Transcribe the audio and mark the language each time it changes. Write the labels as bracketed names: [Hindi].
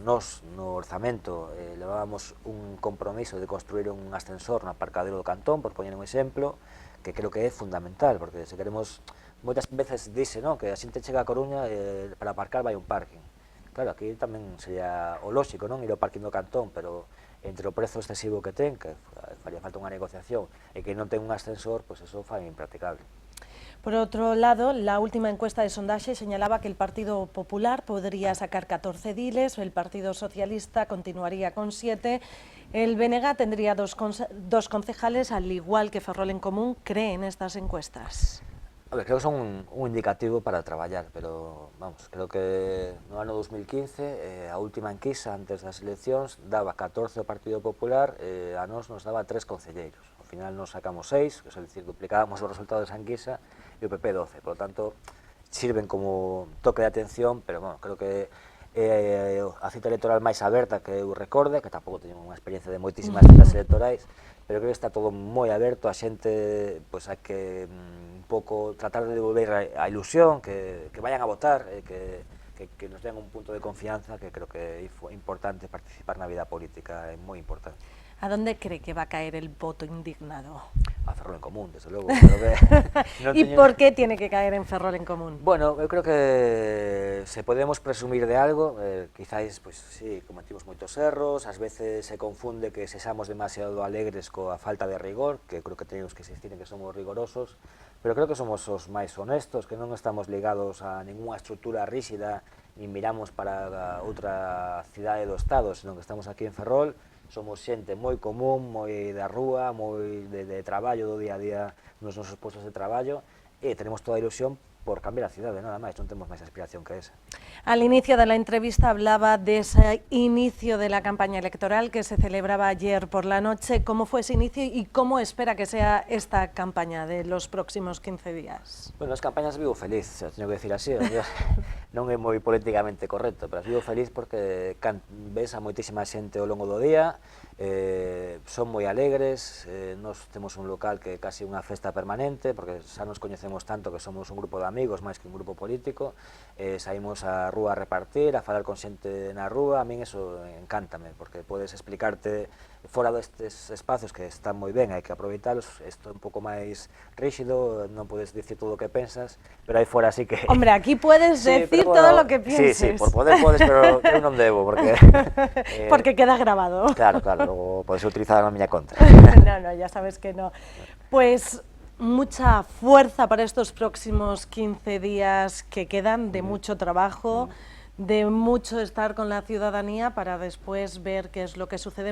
[Galician] Nos, no orzamento, levábamos un compromiso de construir un ascensor no aparcadero do Cantón, por poñer un exemplo, que creo que é fundamental, porque se queremos, moitas veces dice, no, que a xente chega a Coruña para aparcar vai un parking. Claro, aquí tamén sería o lóxico, non, ir ao parking do Cantón, pero entre o prezo excesivo que ten, que faría falta unha negociación, e que non ten un ascensor, pois eso fai impracticable. [Spanish] Por otro lado, la última encuesta de sondaje señalaba que el Partido Popular podría sacar 14 ediles, el Partido Socialista continuaría con 7, el BNG tendría dos concejales, al igual que Ferrol en Común. ¿Cree en estas encuestas? [Galician] A ver, creo que son un indicativo para traballar, pero, vamos, creo que no ano 2015, a última enquisa antes das eleccións daba 14 o Partido Popular, a nós nos daba 3 concelleiros. Ao final nos sacamos 6, que é dicir, duplicábamos o resultado desa enquisa, e o PP 12. [Spanish] Por lo tanto, sirven como toque de atención, [Galician] pero, bueno, creo que a cita electoral máis aberta que eu recorde, que tampouco teño unha experiencia de moitísimas citas electorais, pero creo que está todo moi aberto, a xente, pois, hai que un pouco tratar de devolver a ilusión, [Spanish] que vayan a votar, [Galician] que nos den un punto de confianza, que creo que é importante participar na vida política, é moi importante. [Spanish] ¿A dónde cree que va a caer el voto indignado? [Galician] A Ferrol en Común, desde logo. [Spanish] No ¿Y por qué tiene que caer en Ferrol en Común? [Galician] Bueno, eu creo que se podemos presumir de algo, quizáis, pois, sí, cometimos moitos erros, ás veces se confunde que sexamos demasiado alegres coa falta de rigor, que creo que tenemos que insistir en que somos rigorosos, pero creo que somos os máis honestos, que non estamos ligados a ninguna estrutura rígida, nin miramos para outra cidade do Estado, senón que estamos aquí en Ferrol. Somos xente moi común, moi da rúa, moi de traballo do día a día nos nosos postos de traballo, e tenemos toda a ilusión por cambiar a cidade, nada máis, non temos máis aspiración que esa. [Spanish] Al inicio de la entrevista hablaba de ese inicio de la campaña electoral que se celebraba ayer por la noche. ¿Cómo fue ese inicio y cómo espera que sea esta campaña de los próximos 15 días? [Galician] Bueno, as campañas vivo feliz, teño que decir así, non é moi políticamente correcto, pero vivo feliz porque ves a moitísima xente ao longo do día, son moi alegres, nos temos un local que é casi unha festa permanente, porque xa nos coñecemos tanto que somos un grupo de amigos máis que un grupo político, saímos á rúa a repartir, a falar con xente na rúa. A min eso encántame, porque podes explicarte fora destes espacios que están moi ben, hai que aproveitalos. Isto é un pouco máis rígido, non podes dicir todo o que pensas, pero aí fora sí que... [Spanish] Hombre, aquí puedes decir todo lo que pienses. [Galician] Sí, por poder podes, pero eu non debo, porque... [Spanish] Porque queda grabado. [Galician] Claro, logo podes utilizar na miña contra. [Spanish] No, ya sabes que no. Pues mucha fuerza para estos próximos 15 días que quedan, de mucho trabajo, de mucho estar con la ciudadanía para después ver qué es lo que sucede.